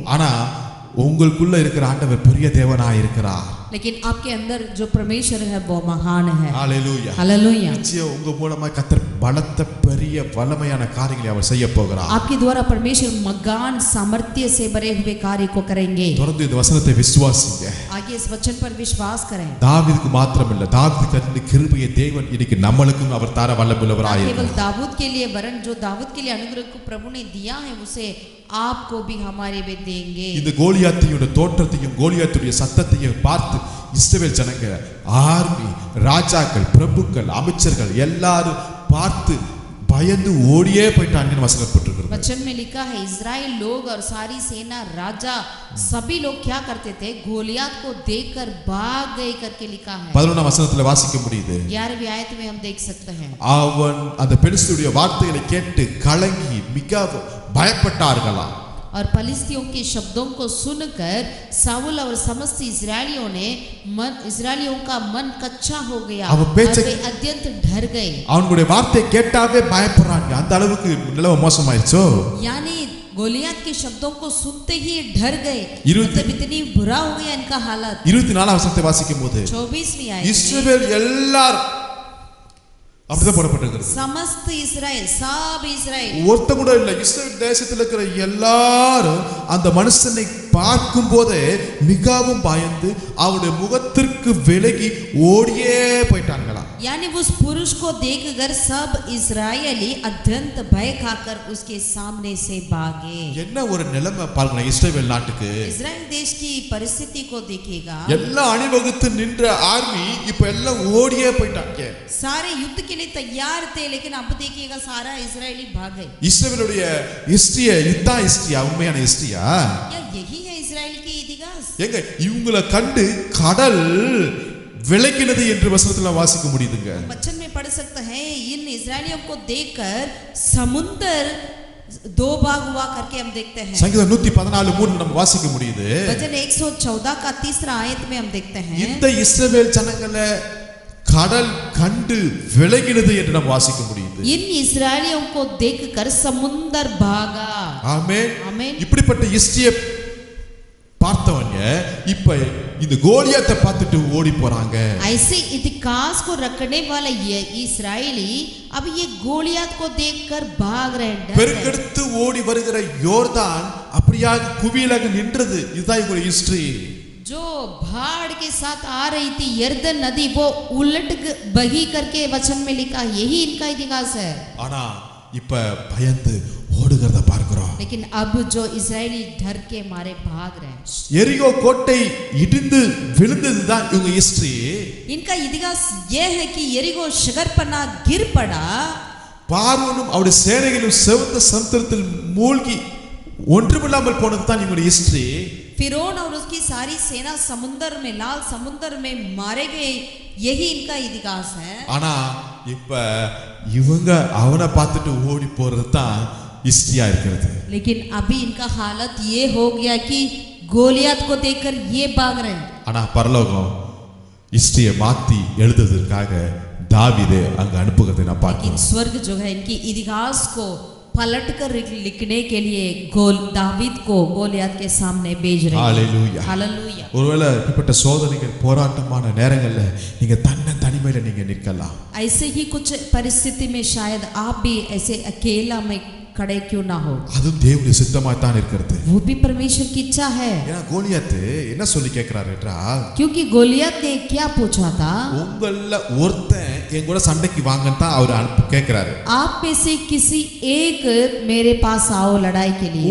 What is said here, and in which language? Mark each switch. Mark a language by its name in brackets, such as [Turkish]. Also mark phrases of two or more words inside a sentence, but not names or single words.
[Tamil] ஆனா உங்களுக்குள்ள இருக்கிற ஆண்டவர் பெரிய தேவனாய் இருக்கிறார். [Hindi] लेकिन आपके अंदर जो परमेश्वर है वो महान है। [Tamil] ஹalleluya. [Hindi] हालेलुया। [Tamil] நிச்சயம் உங்க மூலமா கர்த்தர் பலத்த பெரிய வல்லமையான காரியங்களை அவர் செய்ய போகிறார். [Hindi] आपके द्वारा परमेश्वर मगान सामर्थ्य से भरे हुए कार्य को करेंगे। [Tamil] தொடர்ந்து இந்த वचனத்தை விசுவாசிங்க. [Hindi] आगे इस वचन पर विश्वास करें। [Tamil] தாவீதுக்கு மாத்திரமல்ல, தாவீதுக்கு கர்த்தருடைய கிருபையை தேவன் இன்னைக்கு நம்மளுக்கும் அவர் தர வல்லமையுள்ளவராய் [Hindi] केवल [Tamil] இருக்கிறார். [Hindi] दाऊद के लिए वरन जो दाऊद के लिए अनुग्रह को प्रभु ने दिया है उसे आपको भी हमारे में देंगे। [Tamil] இந்த கோலியாத்தியோட தோற்றத்தையும் கோலியாத்துடைய சத்தத்தையும் பார்த்து இஸ்ரவேல் ஜனங்க, ஆர்மி, ராஜாக்கள், பிரபுக்கள், அமைச்சர்கள் எல்லாரும் பார்த்து பயந்து ஓடியே போயிட்டாங்கன்னு வசனப்பட்டிருக்கிறது. [Hindi] वचन में लिखा है इजराइल लोग और सारी सेना, राजा, सभी लोग क्या करते थे? गोलियात को देखकर भाग गए करके लिखा है। [Tamil] 11ஆம் வசனத்துல வாசிக்க முடியுது. [Hindi] 11वीं आयत में हम देख सकते हैं। [Tamil] அவன் அந்த பெலிஸ்தருடைய வார்த்தைகளை கேட்டு கலங்கி மிகவும் பயப்பட்டார்களாம். [Hindi] और फलिस्तियों के शब्दों को सुनकर साउल और समस्त इजरायलियों का मन कच्चा हो गया और वे अत्यंत डर गए। [Tamil] அவனுடைய வார்த்தை கேட்டாவே பயப்படுறாங்க. அந்த அளவுக்கு நிலவ மோசமாயிருச்சோ. [Hindi] यानी गोलियात के शब्दों को सुनते ही डर गए, 20 मतलब इतनी बुरा हो गया इनका हालत। [Tamil] 24ஆம் வசனத்தை வாசிக்கும் போது [Hindi] 24वीं आयत [Tamil] இஸ்ரவேல் எல்லாரும் அப்படிதான் போடப்பட்டிருக்கிறது. [Hindi] समस्त इस्राएल, सब इस्राएल, [Tamil] ஒருத்த கூட இல்ல, இஸ்ரவேல் தேசத்துல இருக்கிற எல்லாரும் அந்த மனுஷனை பார்க்கும் போதே மிகவும் பயந்து அவருடைய முகத்திற்கு விலகி ஓடியே போயிட்டாங்களா. [Hindi] यानी उस पुरुष को देखकर सब इस्राएली अत्यंत भय खाकर उसके सामने से भागे। [Tamil] என்ன ஒரு நிலைமை பாருங்க இஸ்ரவேல் நாட்டுக்கு. [Hindi] इस्राएल देश की परिस्थिति को देखिएगा। [Tamil] எல்லாம் அணிவகுத்து நின்ற ஆர்மி இப்ப எல்லாம் ஓடியே போயிட்டாங்க. [Hindi] सारे युद्ध के लिए तैयार थे, लेकिन अब देखिएगा सारा इस्राएली भाग गए। [Tamil] இஸ்ரவேலுடைய ஹிஸ்டரியா இதுதான் ஹிஸ்டரியா, உண்மையான ஹிஸ்டரியா? [Hindi] या यही है इस्राएल की इतिहास? [Tamil] எங்க இவங்களை கண்டு கடல் விலகினது என்று வசனத்துல வாசிக்க முடியுதுங்க. [Hindi] वचन में पढ़ सकते हैं इन इस्राएलियों को देखकर समुद्र दो भाग हुआ करके हम देखते हैं। [Tamil] சங்கீதம் 114:3 நம்ம வாசிக்க முடியுது. [Hindi] वचन 114 का 3रा आयत में हम देखते हैं [Tamil] இந்த இஸ்ரவேல் ஜனங்களை கடல் கண்டு விலகினது என்று நாம் வாசிக்க முடியுது. [Hindi] इन इस्राएलियों को देखकर समुद्र भागा। [Tamil] ஆமென். [Hindi] आमीन। [Tamil] இப்படிப்பட்ட ஹிஸ்டரியை பார்த்தவங்க இப்ப இந்த கோலியாத்தை பார்த்துட்டு ஓடி போறாங்க. [Hindi] ऐसे इतिहास को रखने वाले ये इस्राएली अब ये गोलियात को देखकर भाग रहे हैं। [Tamil] பெருக்கெடுத்து ஓடி வருகிற யோர்தான் அப்படியாக குவியலாக நின்றது. இதுதான் இவங்க ஹிஸ்டரி. [Hindi] जो बाढ़ के साथ आ रही थी यर्दन नदी, वो उलट बही करके वचन में लिखा, यही इनका इतिहास है। [Tamil] ஆனா இப்ப பயந்து ஓடுகிறத பார்க்கிறோம். [Hindi] लेकिन अब जो इस्राएली डर के मारे भाग रहे हैं। [Tamil] எரிகோ கோட்டை இடிந்து விழுந்ததுதான் இவங்க ஹிஸ்டரி. [Hindi] इनका इतिहास यह है कि यरीहो शगरपना गिर पड़ा, [Tamil] பார்வோனும் அவருடைய சேனைகளும் செவந்த சமுத்திரத்தில் மூழ்கி ஒன்றுமில்லாமல் போனதுதான் இவங்க ஹிஸ்டரி. [Hindi] फिरौन और उसकी सारी सेना समुद्र में, लाल समुद्र में मारे गए, यही इनका इतिहास है। [Tamil] ஆனா இப்ப இவங்க அவனை பார்த்துட்டு ஓடி போறது தான் ஹிஸ்டரியா இருக்கிறது. [Hindi] लेकिन अभी इनका हालत ये हो गया कि गोलियात को देखकर ये भाग रहे हैं। [Tamil] ஆனா பரலோகம் ஹிஸ்டரியை மாத்தி எழுதுவதற்காக தாவீதை அங்க அனுப்புகிறதை நான் [Hindi] लेकिन [Tamil] பார்க்கிறேன். [Hindi] स्वर्ग जो है इनकी इतिहास को पलट कर लिखने के लिए दावीद को गोलियात के सामने भेज रहे हैं। हालेलुया. हालेलुया। [Tamil] ஒருவேளை இப்படிப்பட்ட சோதனைகள் போராட்டமான நேரங்கள்ல நீங்க தன்னை தனிமையில நீங்க நிற்கலாம். [Hindi] ऐसे ही कुछ परिस्थिति में शायद आप भी ऐसे अकेला में खड़े क्यों ना हो, [Tamil] அதுவும் தேவனுடைய சித்தமாய்த்தான் இருக்கிறது. [Hindi] वो भी परमेश्वर की इच्छा है। [Tamil] ஏன்னா கோலியாத்து என்ன சொல்லி கேட்கிறாரு என்றால், [Hindi] क्योंकि गोलियत ने क्या पूछा था, [Tamil] உங்கள ஒருத்தன் என் கூட சண்டைக்கு வாங்கன்னு தான் அவர் கேட்கிறாரு. [Hindi] आप में से किसी एक मेरे पास आओ लड़ाई के लिए।